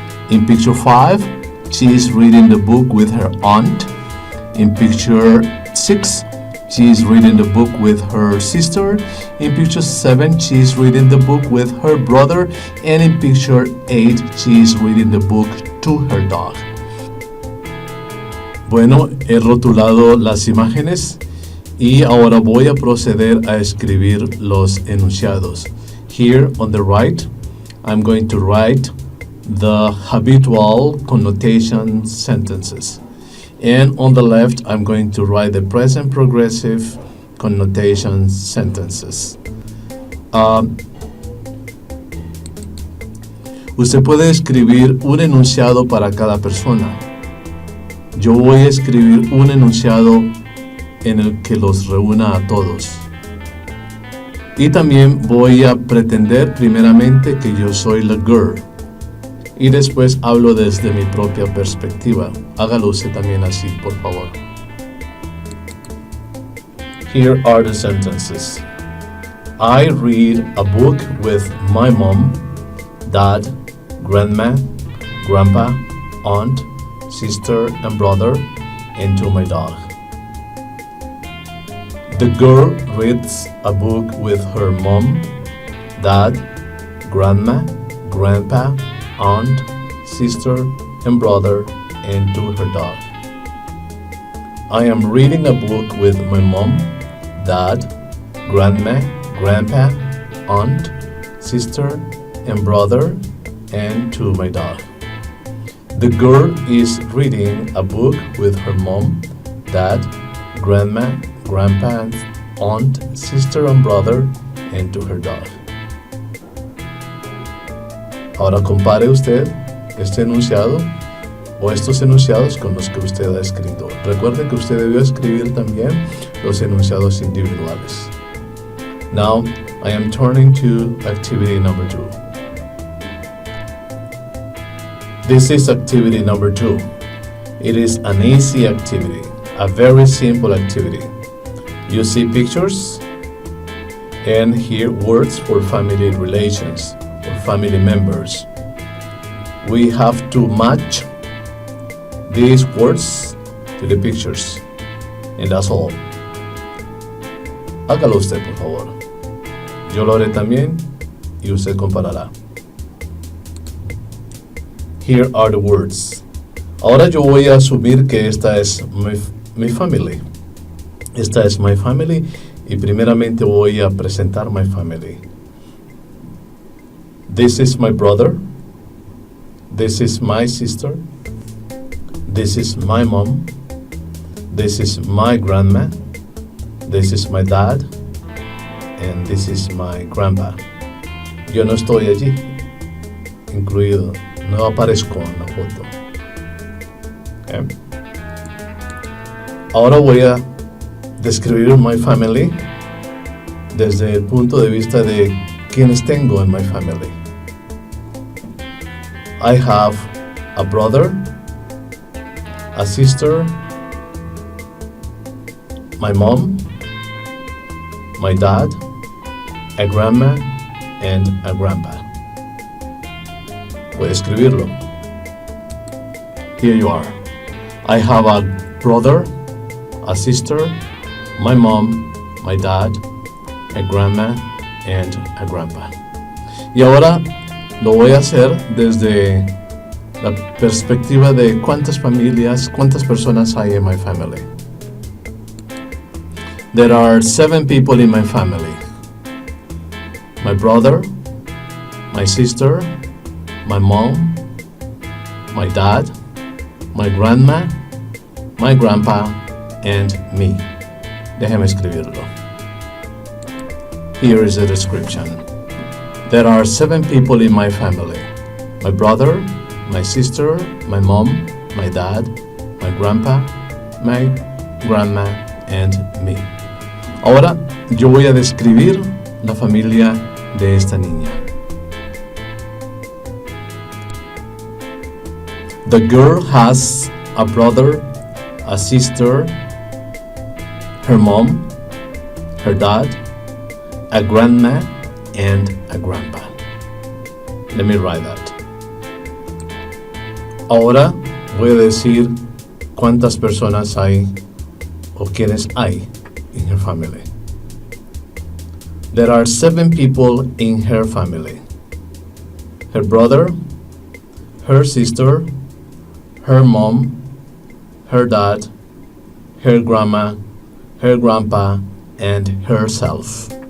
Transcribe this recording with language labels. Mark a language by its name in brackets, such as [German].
[English] In picture 5, she is reading the book with her aunt. In picture 6, she is reading the book with her sister. In picture 7, she is reading the book with her brother. And in picture 8, she is reading the book to her dog. [Spanish] Bueno, he rotulado las imágenes y ahora voy a proceder a escribir los enunciados. [English] Here on the right, I'm going to write the habitual connotation sentences. And on the left, I'm going to write the present progressive connotation sentences. [Spanish] Usted puede escribir un enunciado para cada persona. Yo voy a escribir un enunciado en el que los reúna a todos. Y también voy a pretender primeramente que yo soy la girl. Y después hablo desde mi propia perspectiva. Hágalo usted también así, por favor. [English] Here are the sentences. I read a book with my mom, dad, grandma, grandpa, aunt, sister and brother, and to my dog. The girl reads a book with her mom, dad, grandma, grandpa, aunt, sister, and brother, and to her dog. I am reading a book with my mom, dad, grandma, grandpa, aunt, sister, and brother, and to my dog. The girl is reading a book with her mom, dad, grandma, grandpa, aunt, sister, and brother, and to her dog. [Spanish] Ahora compare usted este enunciado o estos enunciados con los que usted ha escrito. Recuerde que usted debió escribir también los enunciados individuales. [English] Now, I am turning to activity number 2. This is activity number 2. It is an easy activity, a very simple activity. You see pictures and hear words for family relations or family members. We have to match these words to the pictures. And that's all. [Spanish] Hágalo usted, por favor. Yo lo haré también y usted comparará. [English] Here are the words. [Spanish] Ahora yo voy a asumir que esta es mi family. Esta es [English] my family [Spanish] y primeramente voy a presentar my family. [English] This is my brother. This is my sister. This is my mom. This is my grandma. This is my dad. And this is my grandpa. [Spanish] Yo no estoy allí, incluido. No aparezco en la foto. Okay. Ahora voy a describir [English] my family [Spanish] desde el punto de vista de quienes tengo en my family. [English] I have a brother, a sister, my mom, my dad, a grandma, and a grandpa. [Spanish] Voy a escribirlo. [English] Here you are. I have a brother, a sister, my mom, my dad, a grandma, and a grandpa. [Spanish] Y ahora lo voy a hacer desde la perspectiva de cuántas familias, cuántas personas hay en [English] my family. There are 7 people in my family. My brother, my sister, my mom, my dad, my grandma, my grandpa, and me. [Spanish] Déjame escribirlo. [English] Here is the description. There are 7 people in my family. My brother, my sister, my mom, my dad, my grandpa, my grandma, and me. [Spanish] Ahora yo voy a describir la familia de esta niña. [English] The girl has a brother, a sister, her mom, her dad, a grandma, and a grandpa. Let me write that. [Spanish] Ahora voy a decir cuántas personas hay o quiénes hay [English] in her family. There are 7 people in her family. Her brother, her sister, her mom, her dad, her grandma, her grandpa, and herself.